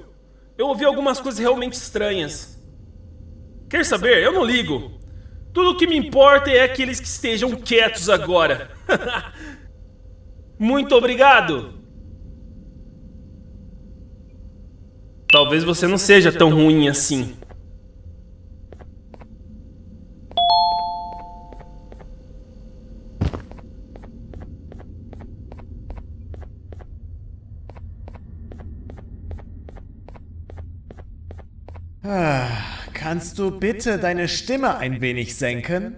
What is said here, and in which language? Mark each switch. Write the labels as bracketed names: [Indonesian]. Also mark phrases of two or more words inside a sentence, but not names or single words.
[Portuguese] Eu ouvi algumas coisas realmente estranhas. Quer saber? Eu não ligo. Tudo o que me importa é que eles que estejam quietos agora. Muito obrigado! Talvez você não seja tão ruim assim. [German] Kannst du bitte deine Stimme ein wenig senken?